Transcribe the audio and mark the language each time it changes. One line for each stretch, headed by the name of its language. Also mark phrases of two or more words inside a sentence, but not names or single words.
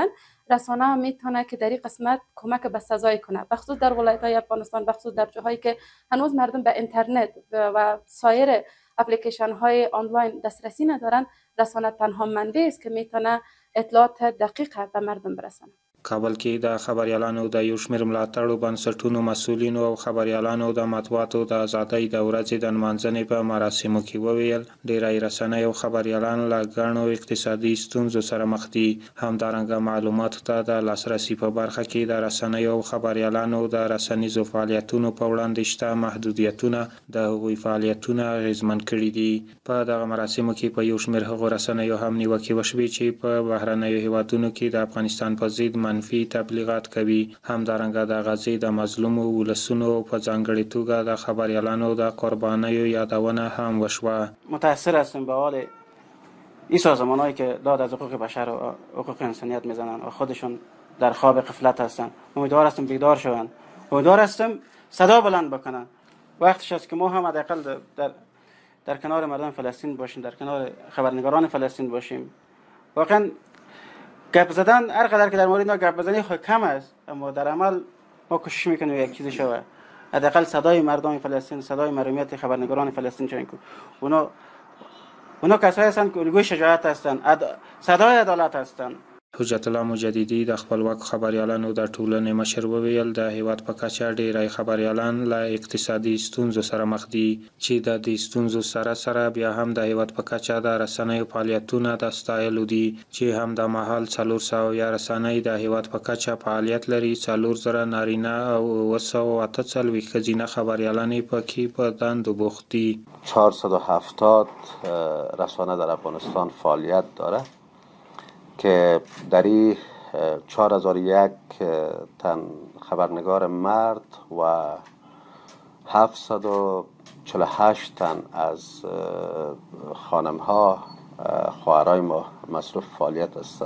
Persian: رسانه هم میتونه که در این قسمت کمک به سزای کنه، بخصوص در ولایت‌های افغانستان، بخصوص در جاهایی که هنوز مردم به اینترنت و سایر اپلیکیشن های آنلاین دسترسی ندارن. رسانه تنها منبعی است که میتونه اطلاعات دقیق به مردم برسونه.
Pashto: کابل کې د خبریالانو د یو شمېر ملاتړو بنسټونو مسؤلینو او خبریالانو د مطبوعاتو د ازادۍ د ورځې د نمانځنې په مراسمو کې وویل ډېری رسنۍ او خبریالان له ګڼو اقتصادي ستونزو سره مخ دي. همدارنګه معلوماتو ته د لاسرسي په برخه کې د رسنیو او خبریالانو د رسنیزو فعالیتونو په وړاندې شته محدودیتونه د هغوی فعالیتونه اغېزمن کړي دي. په دغه مراسمو کې په یو شمېر هغو رسنیو هم نیوکې وشوې چې په بهرنیو هیوادونو کې د افغانستان په ضد منفي تبلیغات کوي. همدارنګه د غزې د مظلومو ولسونو په ځانګړې توګه د خبریالانو د قربانیو یادونه هم وشوه.
Persian: متأثر هستیم به حال این سازمان‌هایی که داد از حقوق بشر و حقوق انسانیت میزنن و خودشون در خواب غفلت هستن. امیدوار هستیم بیدار شوند. امیدوار هستیم صدا بلند بکنن. وقتش است که ما هم حداقل در کنار مردم فلسطین باشیم، در کنار خبرنگاران فلسطین باشیم. واقعا گپ زدن هر قدر که در مورد اینا گپ بزنی خود کم است، اما در عمل ما کوشش میکنیم یک چیزی شود. حداقل صدای مردم فلسطین، صدای محرومیت خبرنگاران فلسطین چنین که اونا کسایی هستند که الگوی شجاعت هستند، صدای عدالت هستند.
Pashto: حجت الله مجددي د خپلواک خبريالانو د ټولنې مشر وویل د هیواد په کچه ډیری خبريالان له اقتصادي ستونزو سره مخ دي چې د دې ستونزو سره بیا هم د هیواد په کچه د رسنیو فعالیتونه د ستایلو دي چې هم د مهال 400 یا رسنۍ د هیواد په کچه فعالیت لري. 400 نارینه او 948 ښځینه خبريالانې پکې په دندو بوخت دي.
Persian: 470 رسانه در افغانستان فعالیت داره که در این 4001 تن خبرنگار مرد و 748 تن از خانم‌ها خواهرای ما مصروف فعالیت هستند.